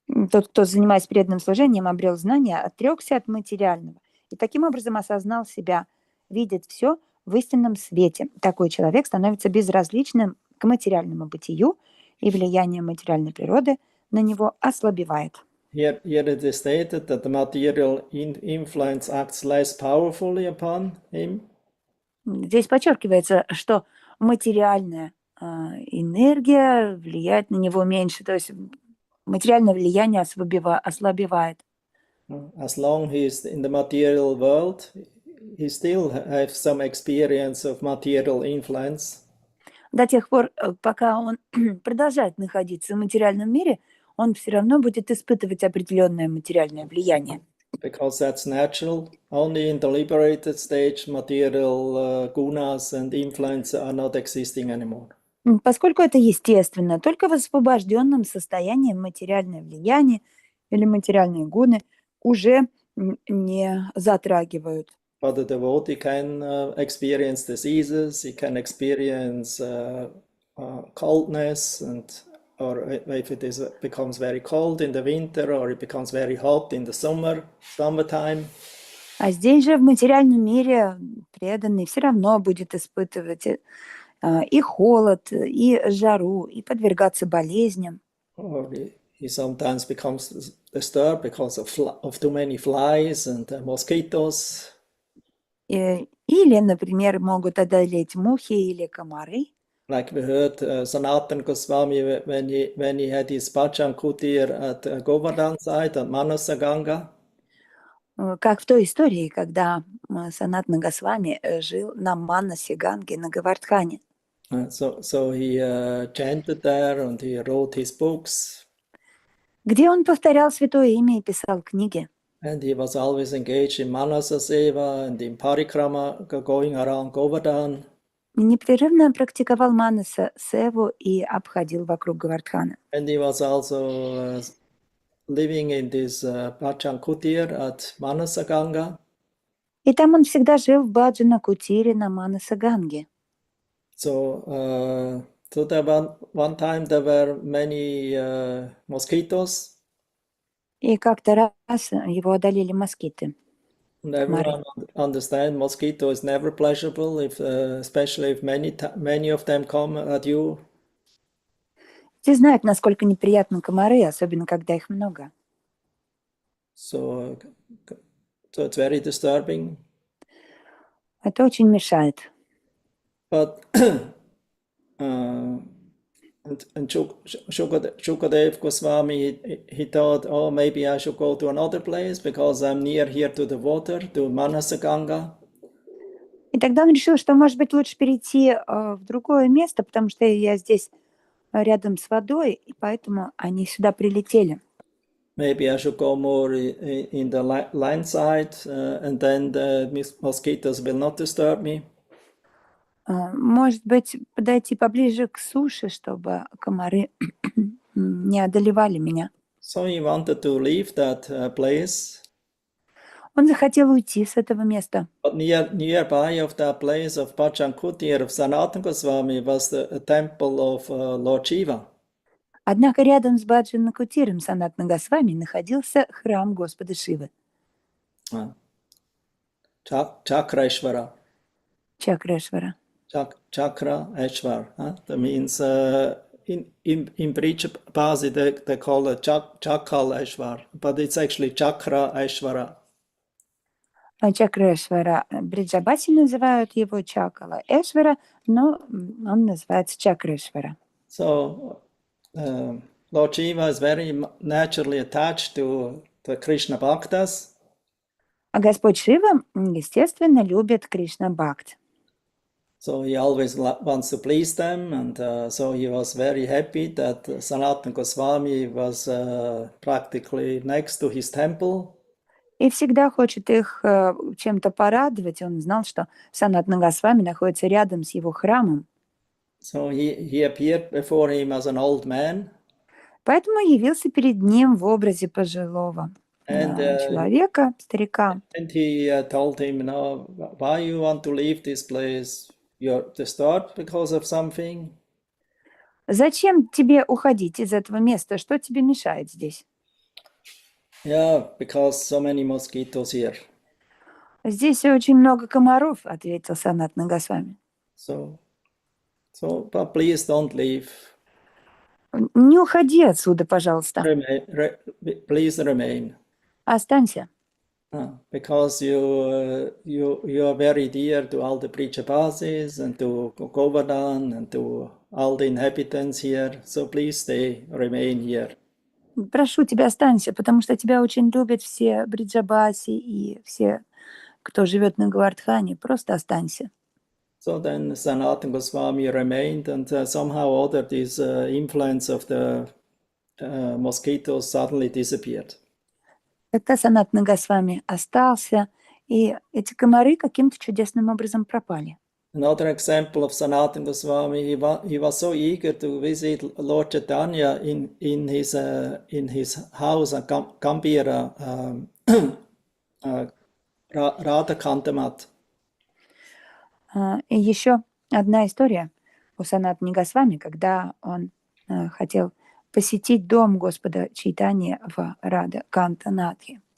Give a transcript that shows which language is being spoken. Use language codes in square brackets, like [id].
[ru] Тот, кто, занимаясь преданным служением, обрел знания, отрекся от материального и таким образом осознал себя, видит все в истинном свете. Такой человек становится безразличным к материальному бытию, и влияние материальной природы на него ослабевает. [en] Here it is stated that the material influence acts less powerfully upon him. [ru] Здесь подчеркивается, что материальная энергия влияет на него меньше, то есть материальное влияние ослабевает. [en] As long as he is in the material world, he still has some experience of material influence. [ru] До тех пор, пока он продолжает находиться в материальном мире, он все равно будет испытывать определенное материальное влияние. [en] Because that's natural. Only in the liberated stage, material gunas and influence are not existing anymore. [ru] Поскольку это естественно, только в освобожденном состоянии материальное влияние или материальные гуны уже не затрагивают. [en] But the devotee can experience diseases, he can experience coldness, or if it becomes very cold in the winter, or it becomes very hot in the summertime. [ru] А здесь же в материальном мире преданный все равно будет испытывать и холод, и жару, и подвергаться болезням. [en] Or he sometimes becomes disturbed because of too many flies and mosquitoes. [ru] Или, например, могут одолеть мухи или комары. [en] Like we heard Sanatana Goswami when he had his bhajan kutir at Govardhan side at Manasaganga. [ru] Как в той истории, когда Санатана Госвами жил на Манасе Ганге, на Говардхане. [en] So he chanted there and he wrote his books. [ru] Где он повторял святое имя и писал книги. [en] And he was always engaged in Manasa Seva and in Parikrama, going around Govardhan. [ru] Непрерывно практиковал Манаса Севу и обходил вокруг Говардхана. [en] And he was also living in this bhajan kutir at Manasaganga. [ru] И там он всегда жил в Баджана Кутире на Манаса Ганге. [en] So there one time there were many mosquitoes. [ru] И как-то раз его одолели москиты. [en] And everyone understands mosquito is never pleasurable, especially if many of them come at you. [ru] Все знают, насколько неприятны комары, особенно когда их много. [en] So it's very disturbing. [ru] Это очень мешает. [en] But and Shukadev Goswami, he thought, oh, maybe I should go to another place because I'm near here to the water, to Manasaganga. [ru] И тогда он решил, что, может быть, лучше перейти в другое место, потому что я здесь рядом с водой, и поэтому они сюда прилетели. [en] Maybe I should go more in the land side, and then the mosquitoes will not disturb me. [ru] Может быть, подойти поближе к суше, чтобы комары не одолевали меня. [en] So he wanted to leave that place. [ru] Он захотел уйти с этого места. [en] But nearby of that place of Pachankuttir of Sanatana Goswami was the temple of Lord Shiva. [ru] Однако рядом с Баджанакутиром Санатана Госвами находился храм Господа Шивы. [en] Chakreshvara. [ru] Чакрешвара. [en] Chakra Eshwar. That means in Brij Bhasi they call it Chakal Eshwar, but it's actually Chakra Eshwara. [ru] Чакрешвара. Бриджабаси называют его Чакала Эшвара, но он называется Чакрешвара. [en] So Lord Shiva is very naturally attached to the Krishna Bhaktas. [ru] А Господь Шива, естественно, любит Кришна Бхакт. [en] So he always wants to please them, and so he was very happy that Sanatana Goswami was practically next to his temple. [ru] И всегда хочет их чем-то порадовать. Он знал, что Санатана Госвами находится рядом с его храмом. [en] So he appeared before him as an old man. [ru] Поэтому явился перед ним в образе пожилого человека, старика. [en] And he told him, why you want to leave this place? You're disturbed because of something? [ru] Зачем тебе уходить из этого места? Что тебе мешает здесь? [en] Yeah, because so many mosquitoes here. [ru] Здесь очень много комаров, ответил Санатана Госвами. [en] So, but please don't leave. [ru] Не уходи отсюда, пожалуйста. [en] Please remain. [ru] Останься. [en] Because you are very dear to all the Prichapasis and to Govardhan and to all the inhabitants here. So please stay, remain here. [ru] Прошу тебя, останься, потому что тебя очень любят все Бриджабаси и все, кто живет на Говардхане. Просто останься. [en] So then Sanatana Goswami remained, and somehow or other this influence of the mosquitoes suddenly disappeared. [ru] Тогда Санатана Госвами остался, и эти комары каким-то чудесным образом пропали. [en] Another example of Sanatana Goswami, he was so eager to visit Lord Chaitanya in his house at Gambhira Radha Kantamat. [ru] И еще одна история у Санатани Госвами, когда он хотел посетить дом Господа Чайтаньи в Рада Кантанатхе.